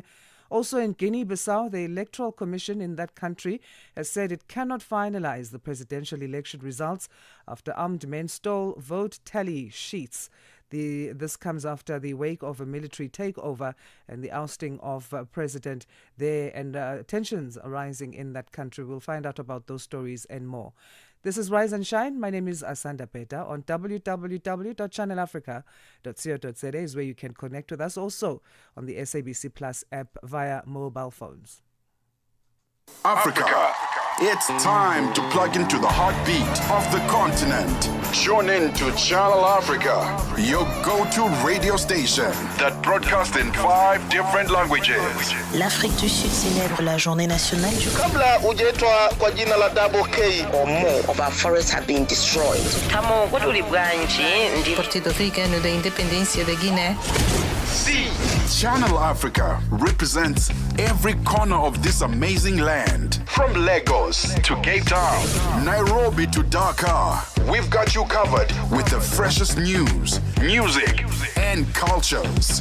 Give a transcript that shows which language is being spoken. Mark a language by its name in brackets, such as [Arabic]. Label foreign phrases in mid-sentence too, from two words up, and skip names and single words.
[English] Also in Guinea-Bissau, the Electoral Commission in that country has said it cannot finalize the presidential election results after armed men stole vote tally sheets. This comes after the wake of a military takeover and the ousting of president there, and tensions arising in that country. We'll find out about those stories and more. This is Rise and Shine. My name is Asanda Beda. On www.channelafrica.co.za is where you can connect with us. Also on the SABC Plus app via mobile phones. Africa. It's time to plug into the heartbeat of the continent. Tune in to Channel Africa, your go-to radio station that broadcasts in 5 different languages. [French] L'Afrique du Sud célèbre la journée nationale du [Swahili] Kabla hujaitwa kwa jina la Double K, [English] or more of our forests have been destroyed. [Portuguese] Partido Africano da Independência da Guiné. [English] See, Channel Africa represents every corner of this amazing land. From Lagos to Cape Town, Nairobi to Dakar, we've got you covered with the freshest news, music, and cultures.